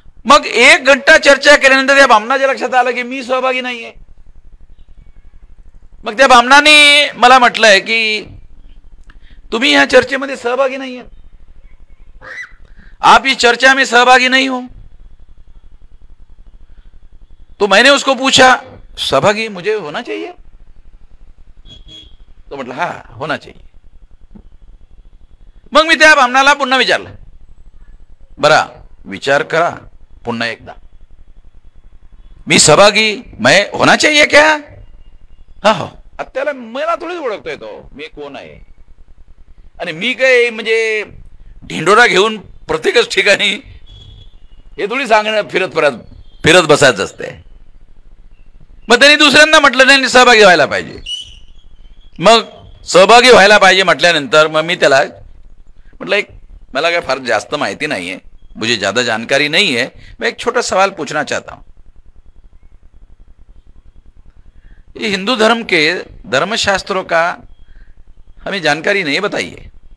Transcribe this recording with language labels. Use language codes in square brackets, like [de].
[mr] मग 1 घंटा चर्चा केल्यानंतर त्या बामणाच्या लक्षात आलं की मी सहभागी नाहीये. मग त्या बामणाने मला म्हटलंय की तुम्ही ह्या चर्चेमध्ये सहभागी नाहीये, [hi] आप इस चर्चा में सहभागी नहीं हो. तो मैंने उसको पूछा, सहभागी मुझे होना चाहिए? तो म्हटलं हा, होना चाहिए. [mr] मग मी त्या बामणाला पुन्हा विचारलं, बरा विचार करा पुन्हा एकदा, मी सहभागी, [hi] मैं होना चाहिए क्या? [mr] हा हो. त्याला मला थोडीच ओळखतोय तो मी कोण आहे, आणि मी काय म्हणजे ढिंडोरा घेऊन प्रत्येकच ठिकाणी हे थोडी सांगणं फिरत बसायचं असते. मग त्यांनी दुसऱ्यांदा म्हटलं नाही, सहभागी व्हायला पाहिजे. मग सहभागी व्हायला पाहिजे म्हटल्यानंतर मग मी त्याला म्हटलं, एक मला काय फार जास्त माहिती [hi] नहीं है, मुझे ज्यादा जानकारी नहीं है, मैं एक छोटा सवाल पूछना चाहता हूं. ये हिंदू धर्म के धर्मशास्त्रों का हमें जानकारी नहीं बताई है.